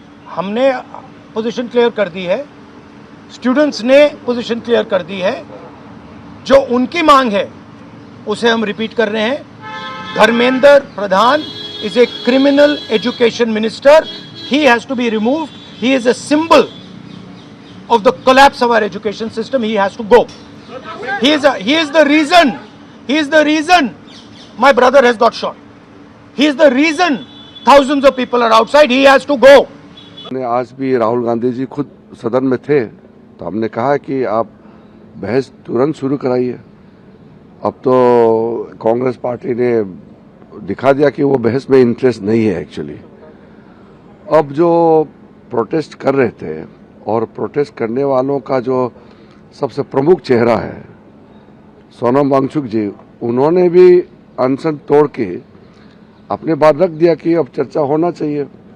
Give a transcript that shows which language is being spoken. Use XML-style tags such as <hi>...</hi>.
<hi>हमने position clear कर दी है, स्टूडेंट्स ने पोजीशन क्लियर कर दी है। जो उनकी मांग है उसे हम रिपीट कर रहे हैं।</hi> <en>Dharmendra Pradhan is a criminal education minister, he has to be removed, he is a symbol of the collapse of our education system, he has to go. He is the reason my brother has got shot. He is the reason thousands of people are outside. He has to go.</en> <hi>आज भी राहुल गांधी जी खुद सदन में थे तो हमने कहा कि आप बहस तुरंत शुरू कराइए। अब तो कांग्रेस पार्टी ने दिखा दिया कि वो बहस में इंटरेस्ट नहीं है एक्चुअली। अब जो प्रोटेस्ट कर रहे थे और प्रोटेस्ट करने वालों का जो सबसे प्रमुख चेहरा है सोनम वांगचुक जी, उन्होंने भी अनशन तोड़ के अपने बात रख दिया कि अब चर्चा होना चाहिए।</hi>